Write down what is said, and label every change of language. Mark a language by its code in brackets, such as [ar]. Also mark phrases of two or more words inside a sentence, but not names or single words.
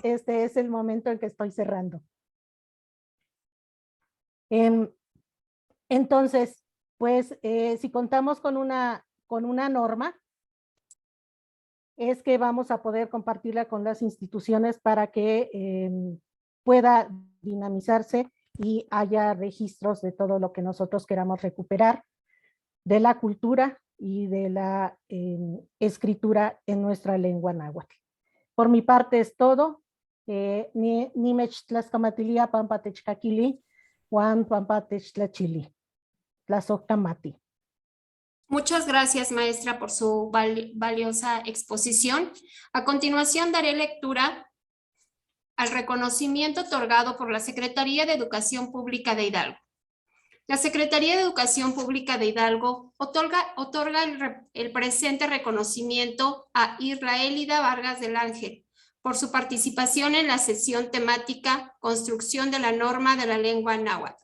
[es] este es el momento en que estoy cerrando. Entonces, pues si contamos con una norma, es que vamos a poder compartirla con las instituciones para que pueda dinamizarse y haya registros de todo lo que nosotros queramos recuperar de la cultura y de la escritura en nuestra lengua náhuatl. Por mi parte es todo. [nah] Nimech tlaxcamatilia pampa techcaquili, Juan pampa techtlachili. Tlazoctamati. [es] Muchas gracias, maestra, por su valiosa exposición. A continuación, daré lectura al reconocimiento otorgado por la Secretaría de Educación Pública de Hidalgo. La Secretaría de Educación Pública de Hidalgo otorga el presente reconocimiento a Israelida Vargas del Ángel por su participación en la sesión temática Construcción de la norma de la lengua náhuatl.